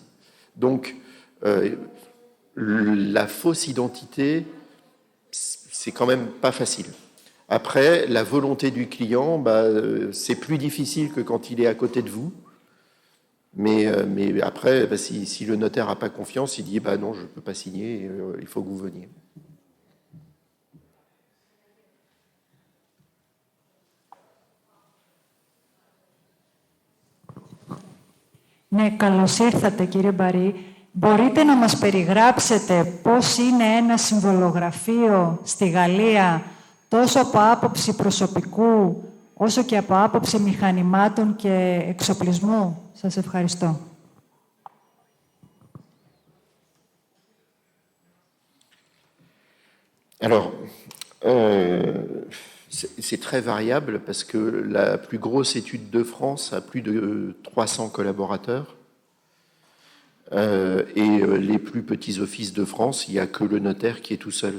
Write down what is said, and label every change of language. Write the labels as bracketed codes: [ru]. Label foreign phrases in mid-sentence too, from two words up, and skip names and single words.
[fr] Donc, la fausse identité, c'est quand même pas facile. Après, la volonté du client, c'est plus difficile que quand il est à côté de vous. Mais après, si le notaire n'a pas confiance, il dit non, je ne peux pas signer, il faut que vous veniez. [el] Ναι, καλώς ήρθατε κύριε Μπαρή. Μπορείτε να μας περιγράψετε πώς είναι ένα συμβολογραφείο στη Γαλλία τόσο από άποψη προσωπικού όσο και από άποψη μηχανημάτων και εξοπλισμού? Σας ευχαριστώ. [fr] Alors, C'est très variable parce que la plus grosse étude de France a plus de 300 collaborateurs. Et les plus petits offices de France, il n'y a que le notaire qui est tout seul.